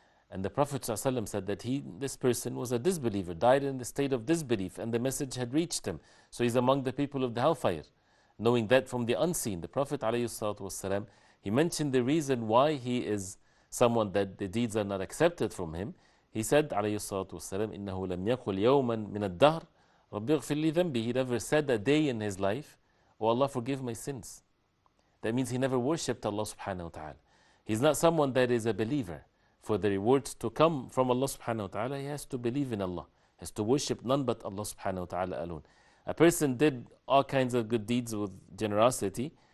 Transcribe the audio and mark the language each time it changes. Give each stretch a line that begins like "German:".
English: And the Prophet ﷺ said that this person was a disbeliever, died in the state of disbelief, and the message had reached him. So he's among the people of the hellfire. Knowing that from the unseen, the Prophet ﷺ, he mentioned the reason why he is someone that the deeds are not accepted from him. He said,
Arabic: ﷺ, إِنَّهُ لَمْ يَقُلْ يَوْمًا مِنَ الدَّهْرِ رَبِّ اغْفِرْ لِي ذَنْبِي.
English: He never said a day in his life, Oh Allah, forgive my sins. That means he never worshipped Allah subhanahu wa ta'ala. He's not someone that is a believer. For the rewards to come from Allah subhanahu wa ta'ala, he has to believe in Allah. He has to worship none but Allah subhanahu wa ta'ala alone. A person did all kinds of good deeds with generosity.